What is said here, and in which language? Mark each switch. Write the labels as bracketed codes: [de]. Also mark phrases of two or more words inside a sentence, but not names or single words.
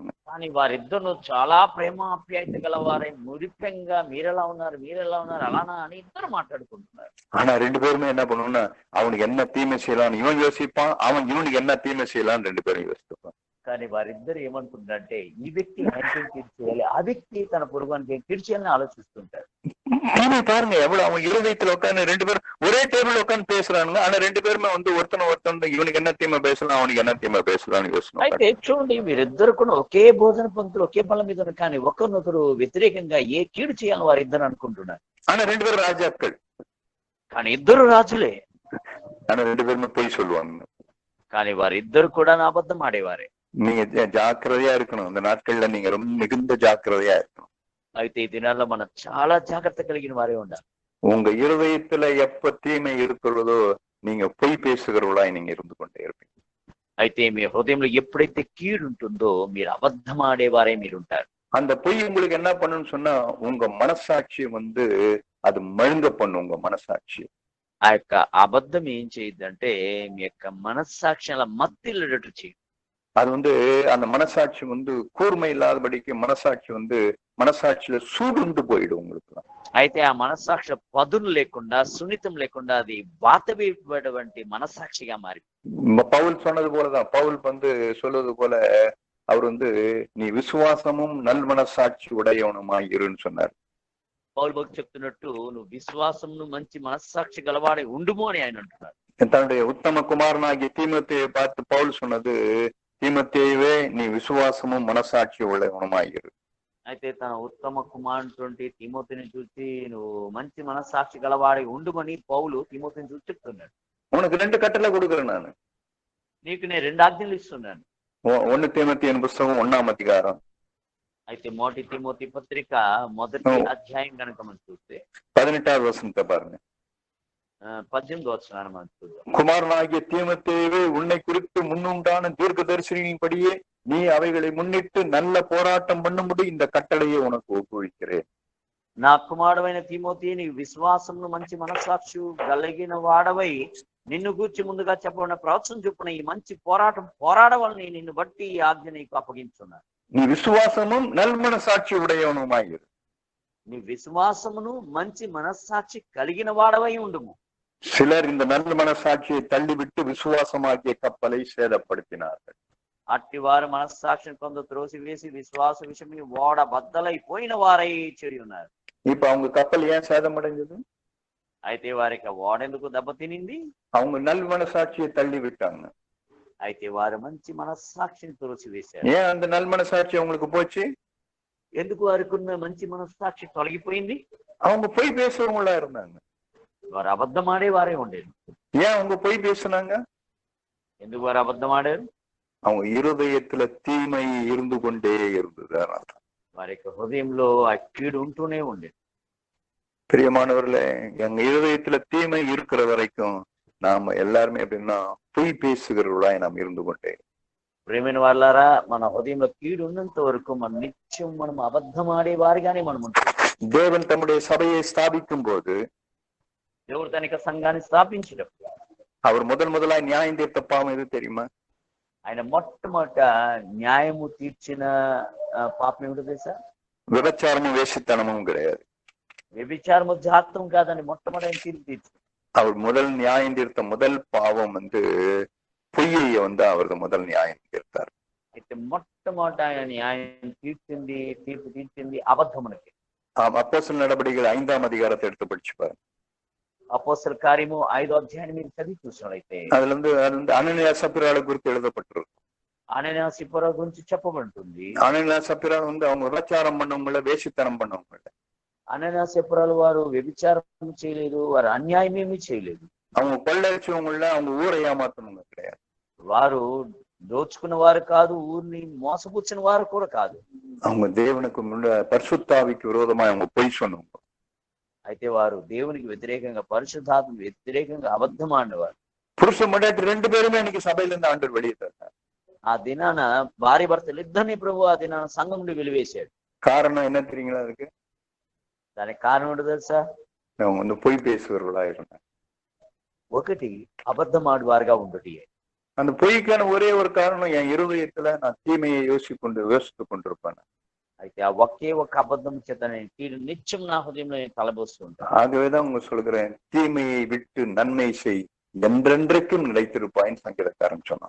[te] కానీ వారిద్దరు చాలా ప్రేమ ఆప్యాయత గలవారై మురిపెంగా మీరెలా ఉన్నారు అలానా అని ఇద్దరు మాట్లాడుకుంటున్నారు. [ta] ஆனா ரெண்டு பேருமே என்ன பண்ணுவோம்னா, அவனுக்கு என்ன தீமை செய்யலாம்னு இவன் யோசிப்பான், அவன் இவனுக்கு என்ன தீமை செய்யலாம்னு ரெண்டு பேரும் யோசிப்பான். [te] కానీ వారిద్దరు ఏమనుకుంటారంటే ఈ వ్యక్తి ఆయనకేం తీర్చేయాలి, ఆ వ్యక్తి తన పొరుగునికి ఏం తీర్చేయాలని ఆలోచిస్తుంటారు. [ta] பாருங்க எவ்வளவு அவன் இருதயத்துல உட்காந்து ரெண்டு பேரும் ஒரே டேபிள் உட்காந்து பேசுறானுங்க. ஆனா ரெண்டு பேருமே ஒருத்தன் இவனுக்கு என்ன தீமை பேசலாம், அவனுக்கு என்ன தீமை பேசலாம்னு யோசனை. [te] అయితే చూడండి, వీరిద్దరు కూడా ఒకే భోజన పంక్తులు ఒకే బల్ల మీద ఉన్నారు, కానీ ఒకరినొకరు వ్యతిరేకంగా ఏ కీడు చేయాలని వారిద్దరు అనుకుంటున్నారు. [ta] ஆனா ரெண்டு பேரும் ராஜாக்கள், [te] కానీ ఇద్దరు రాజులే. [ta] ஆனா ரெண்டு பேருமே பொய் சொல்லுவாங்க. [te] కానీ వారిద్దరు కూడా అబద్ధం ఆడేవారే. [ta] நீங்க ஜாக்கிரதையா இருக்கணும். இந்த நாட்கள்ல நீங்க ரொம்ப மிகுந்த ஜாக்கிரதையா இருக்கணும். [te] అయితే ఈ దినాల్లో మనం చాలా జాగ్రత్త కలిగిన వారే ఉండాలి. [ta] உங்க இருதயத்துல எப்ப தீமை இருக்கிறதோ நீங்க பொய் பேசுகிறவளா நீங்க இருந்து கொண்டே இருப்பீங்க. [te] అయితే మీ హృదయంలో ఎప్పుడైతే కీడు ఉంటుందో మీరు అబద్ధం ఆడేవారే మీరుంటారు. [ta] அந்த பொய் உங்களுக்கு என்ன பண்ணுன்னு சொன்னா, உங்க மனசாட்சி அது மழுங்க பண்ணும். உங்க மனசாட்சி [te] ఆ యొక్క అబద్ధం ఏం చేయొద్దంటే మీ యొక్క మనస్సాక్షి అలా మత్తిల్లటట్టు చేయి. [ta] அது அந்த மனசாட்சி கூர்மை இல்லாதபடிக்கு மனசாட்சியில சூடுண்டு போயிடும் உங்களுக்கு. [te] అయితే ఆ మనస్సాక్షి పదును లేకుండా సున్నితం లేకుండా అది బాతవేటువంటి మనస్సాక్షిగా మారి. [ta] பவுல் சொன்னது போலதான், பவுல் சொல்வது போல அவர் நீ விசுவாசமும் நல் மனசாட்சி உடையவனுமாய் இருன்னு சொன்னார். [te] పౌలు భక్తి చెప్తున్నట్టు నువ్వు విశ్వాసమును మంచి మనస్సాక్షి గలవాడే ఉండుము అని ఆయన అంటున్నారు. [ta] தன்னுடைய உத்தம குமாரனாகிய தீமோத்தேயை பார்த்து பவுல் சொன்னது, தீமோத்தேயுவே நீ விசுவாசமும் மனசாட்சி உடையவனுமாய் இரு. [te] అయితే తన ఉత్తమ కుమారుడు తిమోతిని చూసి నువ్వు మంచి మనస్సాక్షి గలవాడే ఉండుమని పౌలు తిమోతిని చూసి చెప్తున్నాడు. [ta] உனக்கு ரெண்டு கட்டளை கொடுக்குறேன் நான். [te] నీకు నేను రెండు ఆజ్ఞలు ఇస్తున్నాను. [ta] 1 தீமோத்தேயு புத்தகம் 1ஆம் அதிகாரம். [te] అయితే మొదటి తిమోతి పత్రిక మొదటి అధ్యాయం కనుక మనం చూస్తే 18వ వచనంతో பாருங்க. 18వ వచనాన్ని మనం చూద్దాం. [ta] குமாரனாகிய தீமோத்தேயுவே உன்னை குறித்து முன்னுண்டான தீர்க்கதரிசனின்படியே நீ அவைகளை முன்னிட்டு நல்ல போராட்டம் பண்ணும்படி இந்த கட்டளையை உனக்கு ஒப்புவிக்கிறேன். [te] నా కుమారుడైన తిమోతి నీ విశ్వాసమును మంచి మనస్సాక్షి కలిగిన వాడవై నిన్ను గూర్చి ముందుగా చెప్పబడిన ప్రవచనం చొప్పున ఈ మంచి పోరాటం పోరాడవాలని నిన్ను బట్టి ఈ ఆజ్ఞ నీకు అప్పగించున్నాను. [ta] நீ விசுவாசமும் நல் மனசாட்சி உடையவனுமாய் இரு. [te] నీ విశ్వాసమును మంచి మనస్సాక్షి కలిగిన వాడవై ఉండుము. [ta] சிலர் இந்த நல்ல மனசாட்சியை தள்ளிவிட்டு விசுவாசமாகிய கப்பலை சேதப்படுத்தினார்கள். [te] అట్టి వారు మనస్సాక్షిని కొంత త్రోసివేసి విశ్వాస విషయమై ఓడ బద్దలైపోయిన వారై చెడి ఉన్నారు. [ta] இப்ப அவங்க கப்பல் ஏன் சேதமடைஞ்சது? [te] అయితే వారికి ఓడెందుకు దెబ్బతినింది? [ta] அவங்க நல் மனசாட்சியை தள்ளி விட்டாங்க. [te] అయితే వారు మంచి మనస్సాక్షిని త్రోసివేశారు. [ta] ஏன் அந்த நல் மனசாட்சி அவங்களுக்கு போச்சு? [te] ఎందుకు వారికి ఉన్న మంచి మనస్సాక్షి తొలగిపోయింది? [ta] அவங்க பொய் பேசுறவங்களா இருந்தாங்க. [te] వారు అబద్ధం ఆడే వారే ఉండేది. [ta] ஏன் அவங்க பொய் பேசுனாங்க? [te] ఎందుకు వారు అబద్ధం ఆడారు? [ta] அவங்க இருதயத்துல தீமை இருந்து கொண்டே இருந்தது. [te] వారి యొక్క హృదయంలో ఆ కీడు ఉంటూనే ఉండేది. [ta] பிரியமானவர்களே, எங்க இருதயத்துல தீமை இருக்கிற வரைக்கும் நாம எல்லாருமே எப்படின்னா பொய் பேசுகிறவர்களாய் நாம் இருந்து கொண்டே. [te] ప్రేమైన వాళ్ళారా, మన హృదయంలో కీడు ఉన్నంత వరకు మన నిత్యం మనం అబద్ధం ఆడే వారిగానే మనం ఉంటాం. [ta] தேவன் தம்முடைய சபையை ஸ்தாபிக்கும் போது, [te] దేవుడు తన యొక్క సంఘాన్ని స్థాపించినప్పుడు [ta] அவர் முதலாய் நியாயம் தீர்த்த பாவம் எது தெரியுமா? [te] ఆయన మొట్టమొదట న్యాయము తీర్చిన పాపం ఏమిటో తెలుసా? [ta] விபச்சாரமும் வேசித்தனமும் கிடையாது. [te] వ్యభిచారము జాతం కాదని మొట్టమొదటి తీర్పు తీర్చి [ta] அவர் முதல் நியாயம் தீர்த்த முதல் பாவம் பொய்யை அவரது முதல் நியாயம் தீர்த்தார். [te] అయితే మొట్టమొదట ఆయన న్యాయం తీర్పు తీర్చింది అబద్ధమునకి. [ta] அப்போஸ்தலர் நடபடிகள் 5ஆம் அதிகாரத்தை எடுத்து படிச்சு பாருங்க. [te] అపోస్తల కార్యము 5వ అధ్యాయాన్ని మీరు చదివి చూసినట్లయితే [ta] அதுல அனனியா சப்பீராளை குறித்து எழுதப்பட்டிருக்கு. [te] అననీయ సిప్పరా గురించి చెప్పబడుతుంది. [ta] அனனியா சப்பிரா வந்து அவங்க விபச்சாரம் பண்ணவங்கள, வேசித்தனம் பண்ணவங்கள. [te] అననీయ సిప్పరాలు వారు వ్యభిచారం చేయలేదు, వారు అన్యాయం ఏమీ చేయలేదు. [ta] அவங்க கொள்ளடிச்சவங்கள, அவங்க ஊரை ஏமாத்தவங்க கிடையாது. [te] వారు దోచుకున్న వారు కాదు, ఊరిని మోసపుచ్చిన వారు కూడా కాదు. [ta] அவங்க தேவனுக்கு பரிசுத்தாவிக்கு விரோதமா அவங்க பொய் சொன்னவங்க. [te] అయితే వారు దేవునికి వ్యతిరేకంగా, పరిశుద్ధాత్మ వ్యతిరేకంగా అబద్ధం ఆడినవారు. [ta] புருஷன் மண்டாட்டி 2 பேருமே இன்னைக்கு சபையில இருந்து ஆண்டவர் வெளியே தந்தார். [te] ఆ దినాన భార్య భర్తలు ఇద్దరిని ప్రభు ఆ దినాన సంఘం నుండి వెలివేశాడు. [ta] காரணம் என்ன தெரியுங்களா? அதுக்கு [te] దానికి కారణం ఏంటో తెలుసా? [ta] அவங்க வந்து பொய் பேசுவர்களா இருந்தாங்க. [te] ఒకటి అబద్ధం ఆడువారుగా ఉండుటి. [ta] அந்த பொய்க்கான ஒரே ஒரு காரணம், என் இருதயத்துல நான் தீமையை யோசித்து கொண்டிருப்பேன். [te] అయితే ఆ ఒకే ఒక అబద్ధం చేత నేను కీడు నిత్యం నా హృదయంలో నేను తలబోస్తూ ఉంటాను. [ta] ஆகவேதான் உங்க சொல்கிறேன், தீமையை விட்டு நன்மை செய், என்றென்றைக்கும் நிலைத்திருப்பாயின்னு சங்கீதக்காரன் சொன்னான்.